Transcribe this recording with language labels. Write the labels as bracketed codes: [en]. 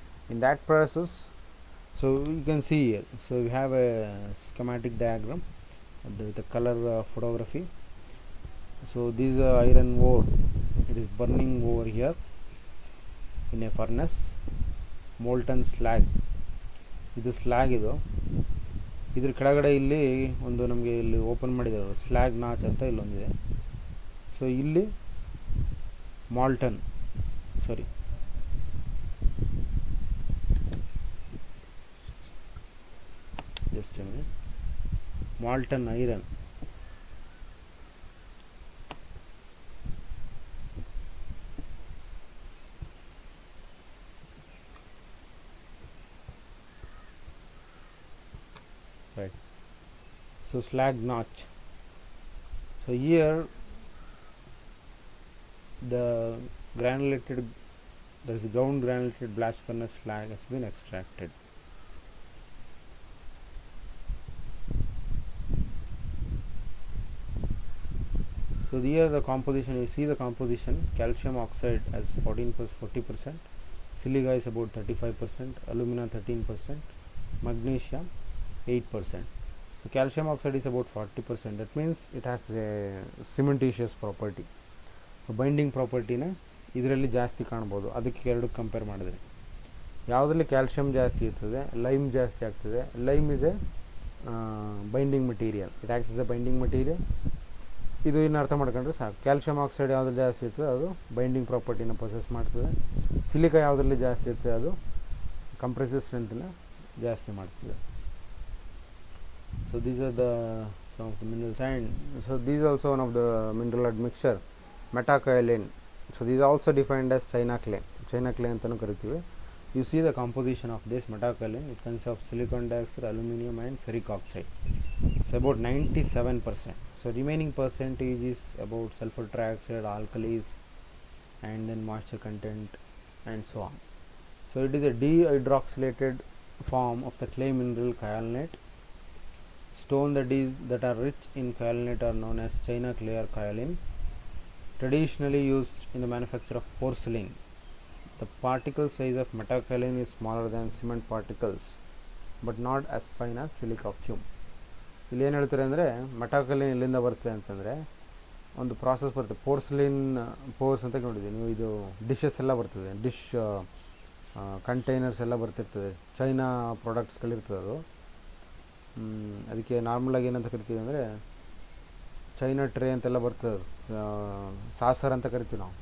[en] In that process, so you can see here, so we have a schematic diagram with the color photography. So this iron ore, it is burning over here in a furnace. [kn] Molten slag, ಇದು slag, ಇದ್ರ ಕೆಳಗಡೆ ಇಲ್ಲಿ ಒಂದು ನಮಗೆ ಇಲ್ಲಿ open ಮಾಡಿದ್ದಾರೆ slag notch ಅಂತ ಇಲ್ಲೊಂದಿದೆ. [en] so [kn] ಇಲ್ಲಿ [en] Molten just molten iron, right. So slag notch. So here the granulated, there is a ground granulated blast furnace slag has been extracted. So here the composition, you see the composition, calcium oxide as 40%, silica is about 35%, alumina 13%, magnesium 8%. So calcium oxide is about 40%. That means it has a cementitious property. [kn] So binding property na ಇದರಲ್ಲಿ ಜಾಸ್ತಿ ಕಾಣಬಹುದು. ಅದಕ್ಕೆ ಎರಡು compare ಮಾಡಿದ್ರೆ ಯಾವುದರಲ್ಲಿ calcium ಜಾಸ್ತಿ ಇರ್ತದೆ, lime ಜಾಸ್ತಿ ಆಗ್ತದೆ. [en] Lime is a binding material, it acts is a binding material. [kn] ಇದು ಇನ್ನು ಅರ್ಥ ಮಾಡ್ಕೊಂಡ್ರೆ ಸಾಕು. ಕ್ಯಾಲ್ಸಿಯಂ ಆಕ್ಸೈಡ್ ಯಾವುದ್ರಲ್ಲಿ ಜಾಸ್ತಿ ಇರ್ತದೆ ಅದು ಬೈಂಡಿಂಗ್ ಪ್ರಾಪರ್ಟಿನ ಪ್ರೊಸೆಸ್ ಮಾಡ್ತದೆ. ಸಿಲಿಕಾ ಯಾವುದರಲ್ಲಿ ಜಾಸ್ತಿ ಇರ್ತದೆ ಅದು ಕಂಪ್ರೆಸಿವ್ ಸ್ಟ್ರೆಂತ್ನ ಜಾಸ್ತಿ ಮಾಡ್ತದೆ. [en] So these are the some of the minerals, and so these are also one of the mineral admixture, metakaolin. So these are also defined as China clay [kn] ಅಂತಲೂ ಕರಿತೀವಿ. [en] You see the composition of this metakaolin, it consists of silicon dioxide, aluminum and ferric oxide. So about 97%. So remaining percentage is about sulfur trioxide, alkalis, and then moisture content and so on. So it is a dehydroxylated form of the clay mineral kaolinite. Stone that are rich in kaolinite are known as China clay or kaolin, traditionally used in the manufacture of porcelain. The particle size of metakaolin is smaller than cement particles but not as fine as silica fume. [kn] ಇಲ್ಲಿ ಏನು ಹೇಳ್ತಾರೆ ಅಂದರೆ metakaolin ಎಲ್ಲಿಂದ ಬರುತ್ತೆ ಅಂತಂದರೆ ಒಂದು process ಬರುತ್ತೆ, ಪೋರ್ಸ್ಲಿನ್ force ಅಂತ ನೋಡಿದ್ದೀವಿ ನೀವು. ಇದು ಡಿಶಸ್ ಎಲ್ಲ ಬರ್ತದೆ, ಡಿಶ್ ಕಂಟೈನರ್ಸ್ ಎಲ್ಲ ಬರ್ತಿರ್ತದೆ, ಚೈನಾ ಪ್ರಾಡಕ್ಟ್ಸ್ಗಳಿರ್ತದೆ. ಅದು ಅದಕ್ಕೆ ನಾರ್ಮಲಾಗಿ ಏನಂತ ಕರಿತೀವಿ ಅಂದರೆ ಚೈನಾ ಟ್ರೇ ಅಂತೆಲ್ಲ ಬರ್ತದೆ, ಸಾಸರ್ ಅಂತ ಕರಿತೀವಿ ನಾವು.